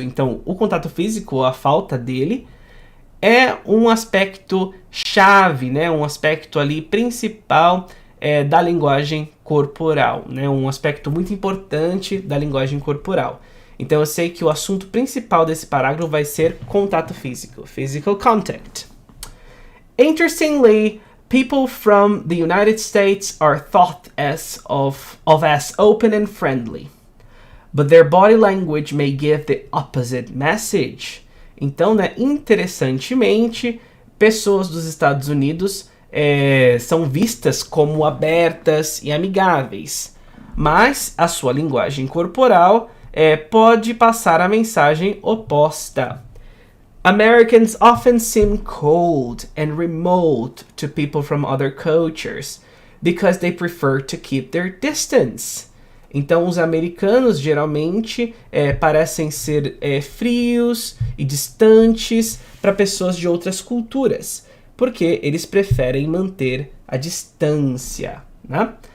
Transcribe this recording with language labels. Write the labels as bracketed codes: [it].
[pt] Então, o contato físico ou a falta dele é um aspecto chave, né? Um aspecto ali principal da linguagem corporal, né? Um aspecto muito importante da linguagem corporal. Então eu sei que o assunto principal desse parágrafo vai ser contato físico, physical contact. [en] Interestingly, people from the United States are thought of as open and friendly, but their body language may give the opposite message. [pt] Então, né, interessantemente, pessoas dos Estados Unidos são vistas como abertas e amigáveis, mas a sua linguagem corporal pode passar a mensagem oposta. [en] Americans often seem cold and remote to people from other cultures because they prefer to keep their distance. [pt] Então, os americanos geralmente parecem ser frios e distantes para pessoas de outras culturas, porque eles preferem manter a distância, né?